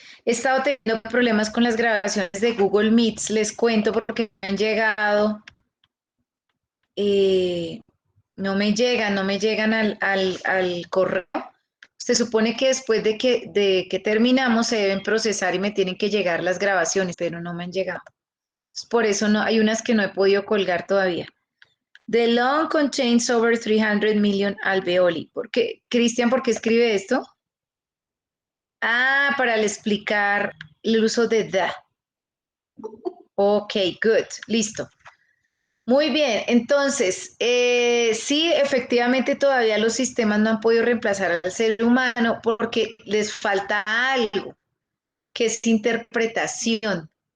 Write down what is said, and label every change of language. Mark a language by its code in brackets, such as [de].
[es] He estado teniendo problemas con las grabaciones de Google Meets, les cuento porque me han llegado, no me llegan al correo. Se supone que después de que terminamos se deben procesar y me tienen que llegar las grabaciones, pero no me han llegado. Por eso no, hay unas que no he podido colgar todavía. [en] The loan contains over 300 million alveoli. [es] ¿Por qué? Cristian, ¿por qué escribe esto? Ah, para explicar el uso de the. Ok, good, listo. Muy bien, entonces, sí, efectivamente todavía los sistemas no han podido reemplazar al ser humano porque les falta algo, que es interpretación.